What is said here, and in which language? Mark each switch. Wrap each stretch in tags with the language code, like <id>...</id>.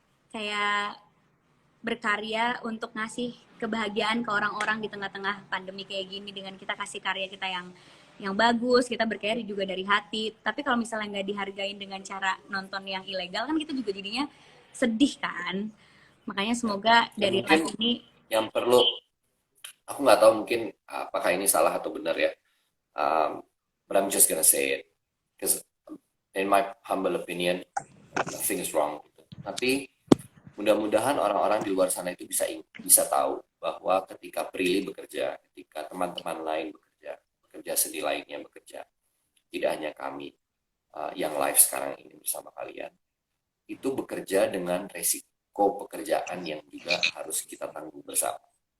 <id>Kayak berkarya untuk ngasih kebahagiaan ke orang-orang di tengah-tengah pandemi kayak gini, dengan kita kasih karya kita yang bagus, kita berkarya juga dari hati. Tapi kalau misalnya nggak dihargain dengan cara nonton yang ilegal kan kita juga jadinya sedih kan. Makanya semoga Dan dari mungkin live ini yang perlu, aku nggak tahu mungkin apakah ini salah atau benar ya.</id> <en>But I'm just gonna say it, because in my humble opinion, nothing is wrong.</en> <id>Gitu. Tapi mudah-mudahan orang-orang di luar sana itu bisa tahu bahwa ketika Prilly bekerja, ketika teman-teman lain bekerja seni lainnya bekerja, tidak hanya kami yang live sekarang ini bersama kalian, itu bekerja dengan resiko pekerjaan yang juga harus kita tanggung bersama.</id>